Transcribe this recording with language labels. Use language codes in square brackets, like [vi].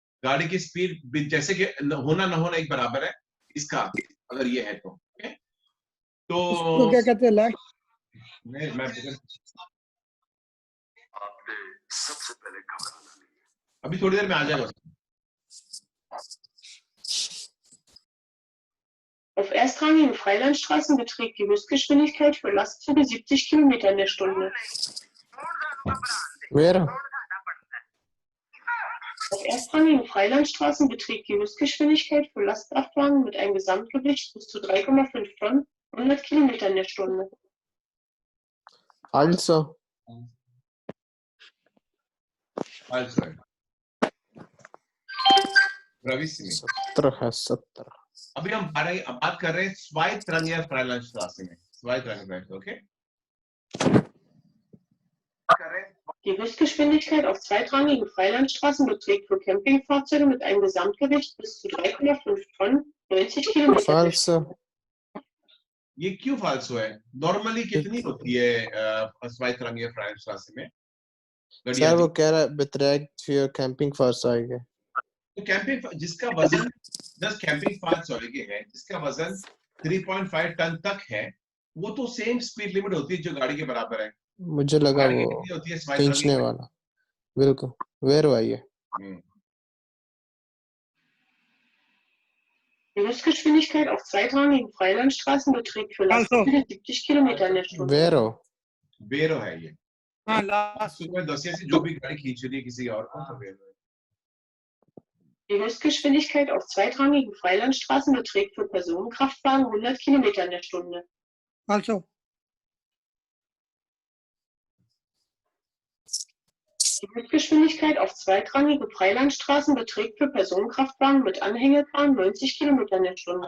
[hi] गाड़ी की स्पीड जैसे कि होना ना होना एक बराबर है इसका, अगर ये है तो उसको क्या कहते हैं, लाइट? मैं अभी थोड़ी देर में आ जाएगा। [de] Auf erstrangigen Freilandstraßen beträgt die Höchstgeschwindigkeit für Lastzüge 70 Kilometer in der Stunde. [en] Where? [de] Auf erstrangigen Freilandstraßen beträgt die Höchstgeschwindigkeit für Lastkraftwagen mit einem Gesamtgewicht bis zu 3,5 Tonnen 100 Kilometer in der Stunde. Also. [it] ब्राविसिमी [hi] 70 है, 70। अभी हम बात कर रहे हैं Zweitrangige Freilandstraße में, Zweitrangige, okay? [de] Die Höchstgeschwindigkeit auf zweitrangigen Freilandstraßen beträgt für Campingfahrzeuge mit einem Gesamtgewicht bis zu 3,5 Tonnen 90 Kilometer. [it] Falso. [hi] ये क्यों फाल्सो है? नॉर्मली कितनी होती है Zweitrangige Freilandstraße में? सर वो कह रहा है [de] beträgt für Campingfahrzeuge। [hi] तो कैंपिंग जिसका वजन 10 कैंपिंग 5 है, जिसका वजन 3.5 टन तक है, वो तो सेम स्पीड लिमिट होती है जो गाड़ी के बराबर है। मुझे लगा गाड़ी की वो कितनी होती है zwei खींचने वाला। बिल्कुल वेरो है ये। [de] Die Höchstgeschwindigkeit auf zweitrangigen Freilandstraßen beträgt für Lastwagen 70 Kilometer in der Stunde. [it] वेरो [hi] वेरो है ये। हाँ लास्ट सुबह 10 से जो भी गाड़ी खींच रही है किसी और को तो वेरो है। [de] Die Höchstgeschwindigkeit auf zweitrangigen Freilandstraßen beträgt für Personenkraftwagen 100 Kilometer in der Stunde. also Die Höchstgeschwindigkeit auf zweitrangige Freilandstraßen beträgt für Personenkraftwagen mit Anhängefahren 90 Kilometer in der Stunde.